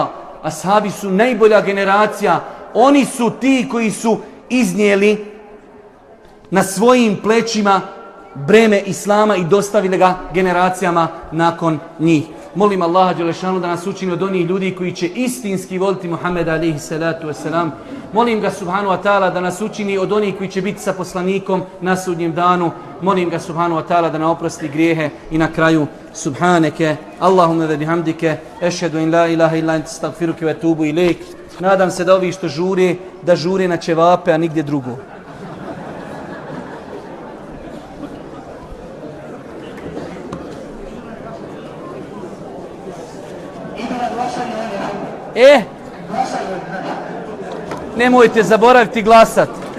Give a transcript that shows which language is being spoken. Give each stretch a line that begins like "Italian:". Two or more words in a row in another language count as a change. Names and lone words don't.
Bosnian: Ashabi su najbolja generacija. Oni su ti koji su iznijeli na svojim plećima breme Islama i dostavili ga generacijama nakon njih. Molim Allaha dželešanu da nas učini od onih ljudi koji će istinski voliti Muhammeda
Arabic: عليه الصلاة والسلام.
Bosnian: Molim ga
Arabic: سبحانه وتعالى
Bosnian: da nas učini od onih koji će biti sa poslanikom na sudnjem danu. Molim ga
Arabic: سبحانه وتعالى
Bosnian: da nam oprosti grijehe i na kraju
Arabic: سبحانك اللهم وبحمدك أشهد أن لا إله إلا أنت أستغفرك وأتوب إليك.
Bosnian: Nadam se da ovi što žure, da žure na ćevape, a nigdje drugo. Nemojte zaboraviti glasat.